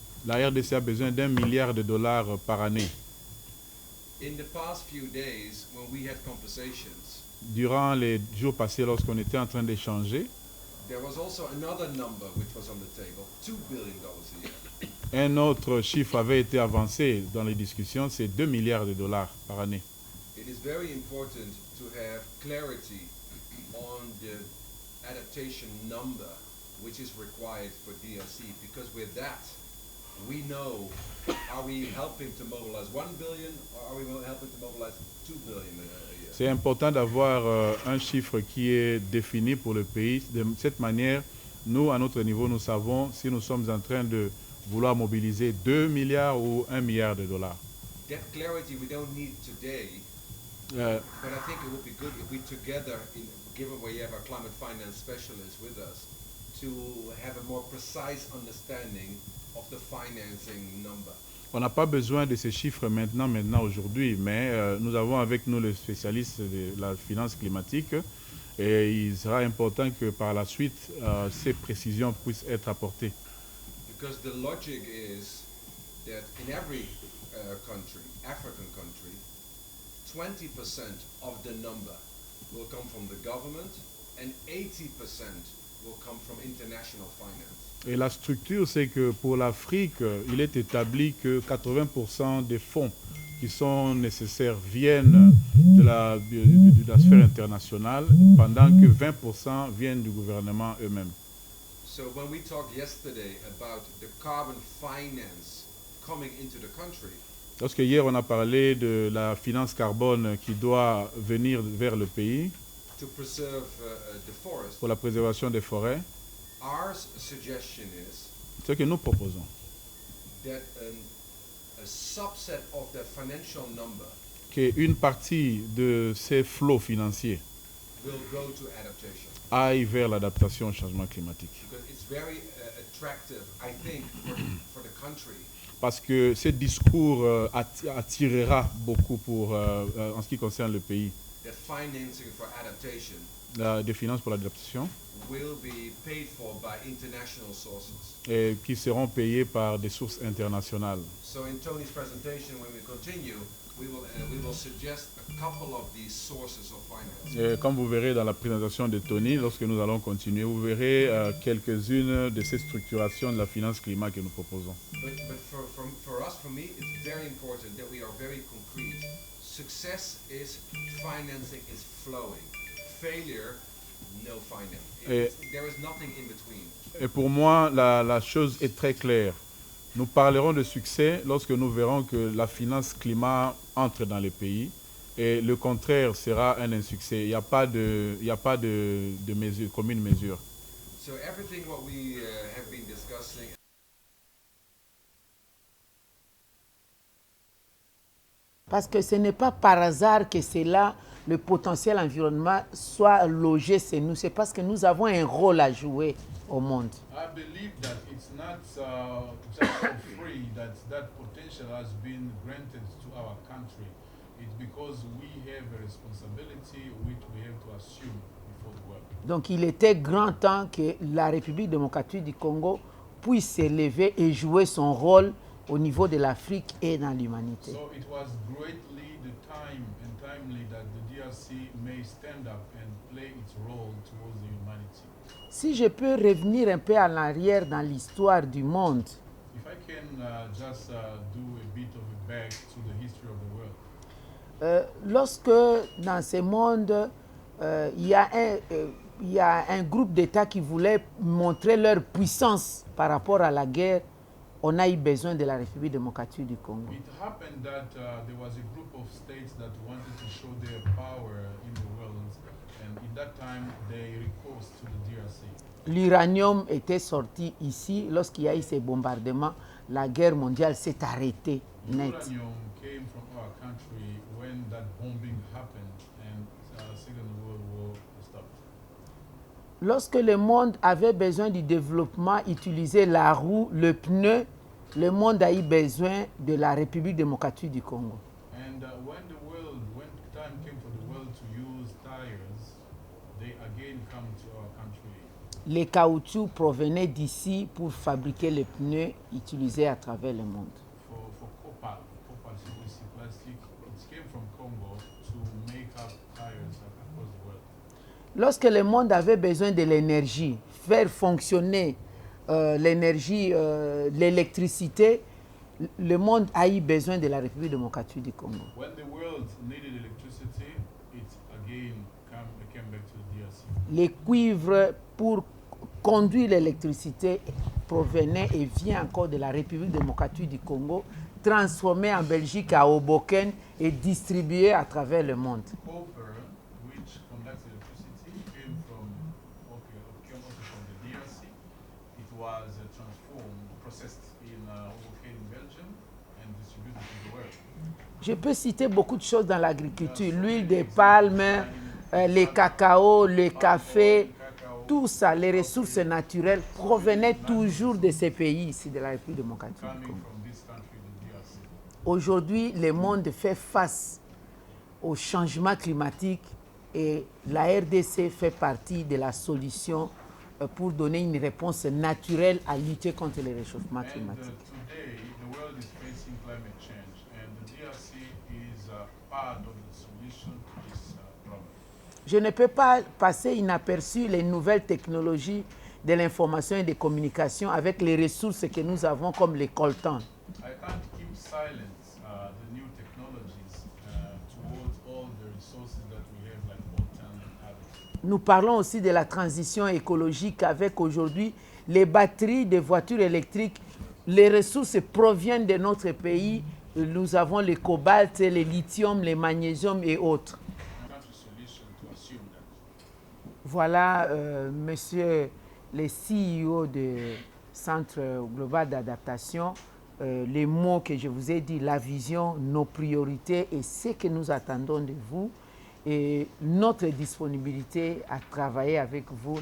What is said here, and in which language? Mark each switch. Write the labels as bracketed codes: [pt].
[fr] La RDC a besoin d'1 milliard de dollars par année. [en] In the past few days, when we had conversations, [fr] Durant les jours passés, lorsqu'on était en train d'échanger, [en] There was also another number which was on the table, $2 billion a year. [fr] Un autre chiffre avait été avancé dans les discussions, c'est 2 milliards de dollars par année. [en] It is very important to have clarity on the adaptation number which is required for DRC, because with that we know, are we helping to mobilize 1 billion or are we helping to mobilize 2 billion a year? [fr] C'est important d'avoir un chiffre qui est défini pour le pays. De cette manière, nous, à notre niveau, nous savons si nous sommes en train de vouloir mobiliser 2 milliards ou 1 milliard de dollars. [en] That clarity we don't need today, Euh, but I think it would be good if we together, given we have our climate finance specialist with us, to have a more precise understanding of the financing number. [fr] on n'a pas besoin de ces chiffres maintenant, aujourd'hui, mais nous avons avec nous le spécialiste de la finance climatique et il sera important que par la suite, ces précisions puissent être apportées. [en] Because the logic is that in every country, African country, 20% of the number will come from the government and 80% will come from international finance. [fr] Et la structure, c'est que pour l'Afrique, il est établi que 80% des fonds qui sont nécessaires viennent de la sphère internationale, pendant que 20% viennent du gouvernement eux-mêmes. [en] So when we talked yesterday about the carbon finance coming into the country, [fr] Lorsque hier on a parlé de la finance carbone qui doit venir vers le pays [en] to preserve the forest, [fr] pour la préservation des forêts, [en] our suggestion is [fr] ce que nous proposons, [en] that a subset of that financial number [fr] qu'une partie de ces flots financiers [en] will go to adaptation. [fr] aille vers l'adaptation au changement climatique. [en] Because it's very attractive, I think, for the country. [fr] Parce que ce discours attirera beaucoup en ce qui concerne le pays. [en] That financing for adaptation [fr] Des finances pour l'adaptation [en] will be paid for by international sources. [fr] et qui seront payées par des sources internationales. [en] So in Tony's presentation, when we continue, we will suggest a couple of these sources of finance. [fr] Et comme vous verrez dans la présentation de Tony, lorsque nous allons continuer, vous verrez quelques-unes de ces structurations de la finance climat que nous proposons. [en] But for us, for me, it's very important that we are very concrete. Success is financing is flowing. Failure, no finance. There is nothing in between. [fr] Et pour moi, la chose est très claire. Nous parlerons de succès lorsque nous verrons que la finance climat entre dans les pays et le contraire sera un insuccès. Il n'y a pas de mesure, commune mesure. [en] So everything what we have been discussing. [fr] Parce que ce n'est pas par hasard que c'est là le potentiel environnement soit logé chez nous. C'est parce que nous avons un rôle à jouer au monde. [en] I believe that it's not just for free that potential has been granted to our country. It's because we have a responsibility which we have to assume before the world. [fr] Donc il était grand temps que la République démocratique du Congo puisse s'élever et jouer son rôle au niveau de l'Afrique et dans l'humanité. [en] So it was greatly the time and timely that the DRC may stand up and play its role towards the humanity. [fr] Si je peux revenir un peu en arrière dans l'histoire du monde, [en] If I can just do a bit of a back to the history of the world. [fr] Lorsque dans ce monde, il y a un groupe d'États qui voulait montrer leur puissance par rapport à la guerre, on a eu besoin de la République démocratique du Congo. [en] It happened that there was a group of states that wanted to show their power in the world, and in that time they recourse to the DRC. [fr] L'uranium était sorti ici. Lorsqu'il y a eu ces bombardements, la guerre mondiale s'est arrêtée net. [en] Uranium came from our country when that bombing happened and Second World War stopped. [fr] Lorsque le monde avait besoin du développement, utiliser la roue, le pneu, le monde a eu besoin de la République démocratique du Congo. [en] And when time came for the world to use tires, they again come to our country. [fr] Les caoutchoucs provenaient d'ici pour fabriquer les pneus utilisés à travers le monde. [en] For copper plastic, it came from Congo to make up tires across the world. [fr] Lorsque le monde avait besoin de l'énergie, faire fonctionner l'énergie, l'électricité, le monde a eu besoin de la République démocratique du Congo. [en] When the world needed electricity, it again came back to the DRC. [fr] Les cuivres pour conduire l'électricité provenaient et vient encore de la République démocratique du Congo, transformé en Belgique à Hoboken et distribué à travers le monde. [en] Copper, which conducts electricity, came also from the DRC. It was transformed, processed in Hoboken in Belgium and distributed to the world. [fr] Je peux citer beaucoup de choses dans l'agriculture, l'huile de palme, les cacao, le café, tout ça, les ressources naturelles provenaient toujours de ces pays ici, de la République démocratique du [en] Coming [fr] Congo. [en] from this country, the DRC. [fr] Aujourd'hui, le monde fait face au changement climatique et la RDC fait partie de la solution pour donner une réponse naturelle à lutter contre le réchauffement [en] And [fr] climatique. [en] today, the world is facing climate change, and the DRC is part of the solution to this problem. [fr] Je ne peux pas passer inaperçu les nouvelles technologies de l'information et des communications avec les ressources que nous avons comme les coltans. [en] I can't keep silent the new technologies towards all the resources that we have, like coltan and others. [fr] Nous parlons aussi de la transition écologique avec aujourd'hui les batteries des voitures électriques. Les ressources proviennent de notre pays. Nous avons le cobalt, le lithium, le magnésium et autres. [en] Country solution to assume that. [fr] Voilà, monsieur le CEO du Centre global d'adaptation, les mots que je vous ai dit, la vision, nos priorités et ce que nous attendons de vous et notre disponibilité à travailler avec vous.